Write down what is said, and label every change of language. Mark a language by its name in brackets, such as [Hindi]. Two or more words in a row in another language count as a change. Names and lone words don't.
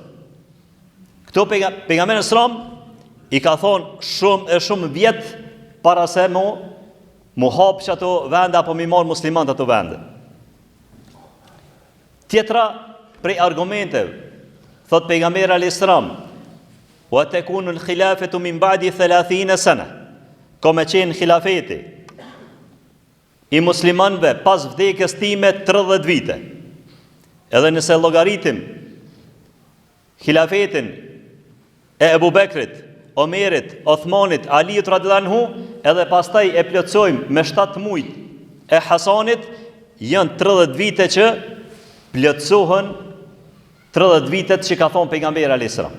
[Albanian] Këto pejgamberi sallam i ka thonë shumë vjetë para se mu hapë që ato vende apo mi marë muslimant ato vende. Tjetra prej argumenteve, thot pejgamberi [Arabic] عليه السلام, وتكون الخلافة من بعد 30 سنة. [Albanian] Ka me qenë khilafeti i muslimanëve pas vdekjes time 30 vite. Edhe nëse llogaritim khilafetin e Ebu Bekrit, Omerit, Uthmanit, Aliut [Arabic] رضي الله عنه, [Albanian] edhe pastaj e plotësojmë me 7 muaj e Hasanit, janë 30 vite që plotësohen 30 vitet që ka thonë pejgamberi [Arabic] عليه السلام.